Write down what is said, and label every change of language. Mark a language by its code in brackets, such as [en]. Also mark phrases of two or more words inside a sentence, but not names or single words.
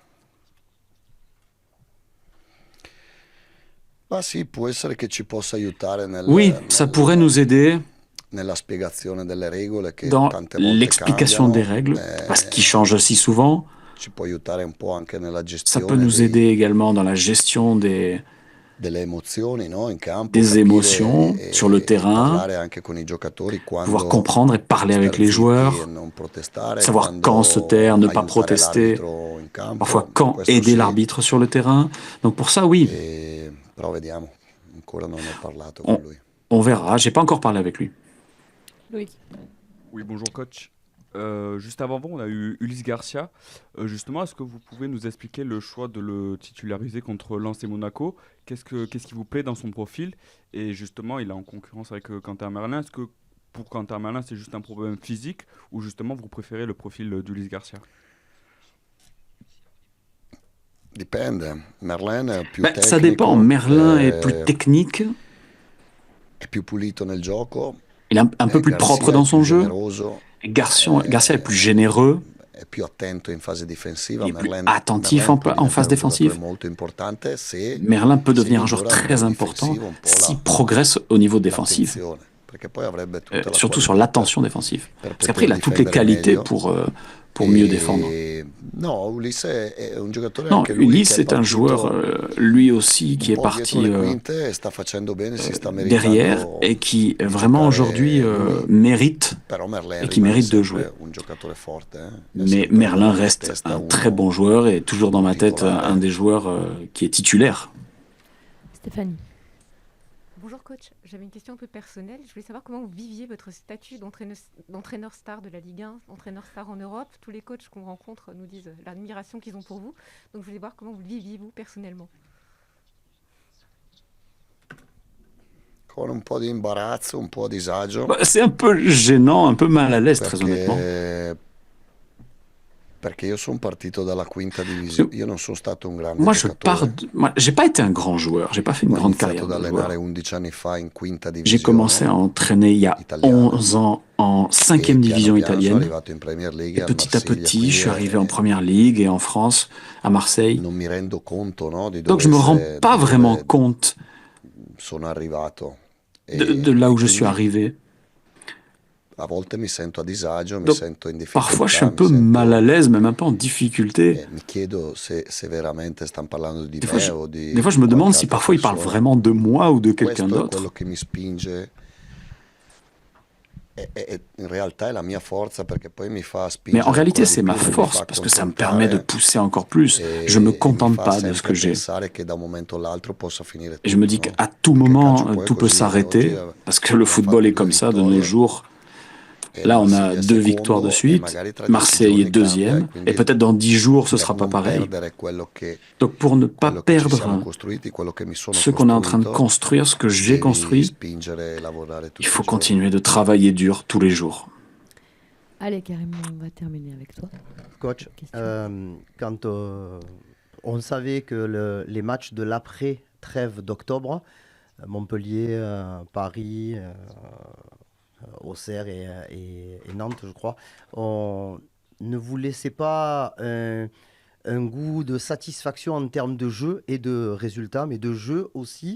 [it] Ma sì, può essere che ci possa aiutare [fr] Oui, ça pourrait nous aider [it] nella spiegazione delle regole che [fr] dans [it] tante volte [fr] l'explication des règles, parce qu'ils changent aussi souvent. [it] ci può aiutare un po' anche nella [fr] Ça [it] gestione [fr] peut nous aider également dans la gestion [it] delle emozioni, no? In campo, [fr] des [it] capire [fr] émotions sur le terrain, [it] parlare anche con i giocatori [fr] pouvoir [it] quando [fr] comprendre et parler avec les [it] star zitti [fr] joueurs, [it] e non protestare, [fr] savoir [it] quando [fr] quand se taire, ne pas [it] aiutare [fr] protester, [it] l'arbitro in campo, [fr] parfois quand [it] questo [fr] aider [it] sì. [fr] l'arbitre sur le terrain. Donc pour ça, oui, [it] Però vediamo, ancora non ho parlato con lui. [fr] on verra. J'ai pas encore parlé avec lui. Loïc. Oui, bonjour coach. Juste avant vous, on a eu Ulysse Garcia. Justement, est-ce que vous pouvez nous expliquer le choix de le titulariser contre Lens et Monaco? Qu'est-ce qui vous plaît dans son profil? Et justement, il est en concurrence avec Quentin Merlin. Est-ce que pour Quentin Merlin, c'est juste un problème physique ou justement vous préférez le profil d'Ulysse Garcia? [it] Dipende. Merlin è più [fr] Ben, [it] tecnico, [fr] ça dépend. Merlin est plus technique, [it] è più pulito nel gioco. [fr] il est un peu plus [it] Garcia [fr] propre [it] è [fr] dans [it] più [fr] son jeu. [it] generoso, [fr] Garcia est plus généreux, [it] è più attento in fase difensiva. [fr] il est plus [it] Merlin [fr] attentif [it] può [fr] en [it] diventare [fr] phase [it] un [fr] défensive. [it] giocatore molto importante se [fr] Merlin peut [it] se [fr] devenir un joueur [it] migliora a [fr] très [it] livello [fr] important [it] difensivo un po' [fr] s'il progresse au niveau défensif, [it] l'attenzione, perché poi avrebbe tutta la [fr] surtout sur [it] qualità [fr] l'attention défensive. [it] per [fr] Parce qu'après, il a [it] poter [fr] toutes les [it] difendere [fr] qualités [it] meglio. [fr] pour mieux défendre. [it] No, Ulisse è un giocatore [fr] Non, [it] anche lui [fr] Ulysse [it] che è [fr] est un joueur, [it] partito [fr] lui aussi, qui [it] un [fr] est [it] po' [fr] parti [it] dietro le quinte e sta facendo bene, si sta [fr] derrière [it] meritando [fr] et qui [it] di [fr] vraiment [it] giocare [fr] aujourd'hui [it] lui. [fr] mérite [it] Però Merlin [fr] et qui [it] rimane [fr] mérite de [it] sempre [fr] jouer. [it] un giocatore forte, È [fr] Mais [it] sempre [fr] Merlin [it] nella [fr] reste [it] testa [fr] un [it] uno [fr] très bon joueur et toujours dans ma tête [it] titolare. [fr] un des joueurs qui est titulaire. Stéphanie. Bonjour coach, j'avais une question un peu personnelle. Je voulais savoir comment vous viviez votre statut d'entraîneur star de la Ligue 1, entraîneur star en Europe. Tous les coachs qu'on rencontre nous disent l'admiration qu'ils ont pour vous. Donc je voulais voir comment vous le viviez vous personnellement. [it] con un po' di imbarazzo, un po' a disagio, [fr] Bah, c'est un peu gênant, un peu mal à l'aise, très honnêtement. [it] perché Perché io sono partito dalla quinta divisione. Io non sono stato un grande [fr] Moi, [it] giocatore. [fr] j'ai pas été un grand joueur, j'ai pas fait une [it] Ho grande iniziato [fr] carrière [it] ad [fr] de [it] allenare [fr] joueur. [it] 11 anni fa in quinta [fr] J'ai commencé à [it] divisione [fr] entraîner il y a [it] italiana [fr] 11 ans en [it] e [fr] 5e [it] piano [fr] division [it] piano sono [fr] italienne. [it] arrivato in Premier League [fr] Et [it] al [fr] petit à [it] Marsiglia, [fr] petit, je [it] quindi [fr] suis arrivé en Première Ligue et en France, à Marseille. [it] non mi rendo conto, no, di [fr] Donc je me rends [it] dove, [fr] pas [it] di [fr] vraiment [it] dove [fr] compte [it] sono arrivato. [fr] de là [it] E [fr] où je suis [it] quindi [fr] arrivé. [it] a volte mi sento a disagio, mi [fr] Donc [it] sento in [fr] parfois, je suis [it] difficoltà, [fr] un peu mal à l'aise, même un peu en difficulté. [it] mi chiedo se veramente stanno parlando di [fr] Des fois, [it] me [fr] je, [it] o [fr] des [it] di [fr] fois, je me demande [it] qualche [fr] si [it] altra [fr] parfois ils parlent [it] persona. [fr] vraiment de moi ou de quelqu'un [it] Questo è [fr] d'autre. [it] quello che mi spinge. In realtà è la mia forza perché poi mi fa [fr] Mais en [it] spingere [fr] réalité, [it] ancora [fr] c'est [it] di [fr] ma [it] più, mi [fr] force [it] fa [fr] parce que ça me permet de [it] accontentare [fr] pousser encore plus. Je me [it] e mi [fr] contente [it] fa [fr] pas de ce [it] sempre [fr] que j'ai. [it] pensare che da un momento all'altro possa finire [fr] Et je me [it] tutto, [fr] dis [it] no? [fr] qu'à tout [it] Perché il [fr] moment, [it] calcio poi è [fr] tout peut [it] così, oggi [fr] s'arrêter parce que le [it] abbiamo [fr] football [it] fatto [fr] est [it] 2 [fr] comme ça de nos [it] vittorie [fr] jours. [it] e il [fr] Là, on a [it] Marsiglia è [fr] 2 victoires de [it] secondo e [fr] suite. [it] magari tra 10 [fr] Marseille est [it] giorni cambia e [fr] 2e. Et [it] quindi [fr] peut-être dans 10 jours, ce [it] per [fr] sera pas [it] non [fr] pareil. [it] perdere quello che [fr] Donc pour ne pas [it] ci siamo [fr] perdre [it] costruiti, quello che mi sono [fr] ce qu'on est en train de [it] costruito, [fr] construire, ce que j'ai [it] devi [fr] construit, [it] spingere e lavorare [fr] il [it] tutti [fr] faut [it] i giorni. [fr] continuer de travailler dur tous les jours. Allez, Karim, on va terminer avec toi. Coach, Question. quand on savait que les matchs de l'après-trêve d'octobre, Montpellier, Paris, Auxerre et Nantes, je crois, on ne vous laissait pas un goût de satisfaction en termes de jeu et de résultats, mais de jeu aussi.